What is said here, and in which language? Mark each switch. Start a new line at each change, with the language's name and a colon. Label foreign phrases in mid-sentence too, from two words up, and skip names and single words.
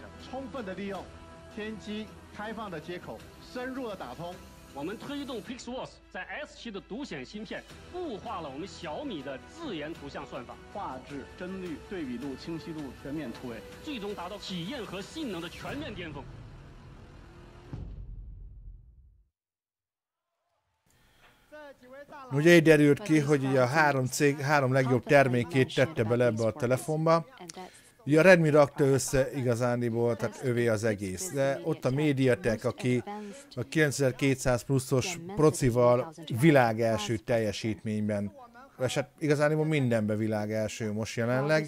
Chinese: 充分的利用天机开放的接口，深入的打通。我们推动 Pixelworks 在 S7的独显芯片固化了我们小米的自研图像算法，画质、帧率、对比度、清晰度全面突围，最终达到体验和性能的全面巅峰。
Hungarian: Ugye így derült ki, hogy ugye a három legjobb termékét tette bele ebbe a telefonba. Ugye a Redmi rakta össze igazándiból, tehát övé az egész. De ott a MediaTek, aki a 9200 pluszos procival világ első teljesítményben, és hát igazániból mindenben világ első most jelenleg.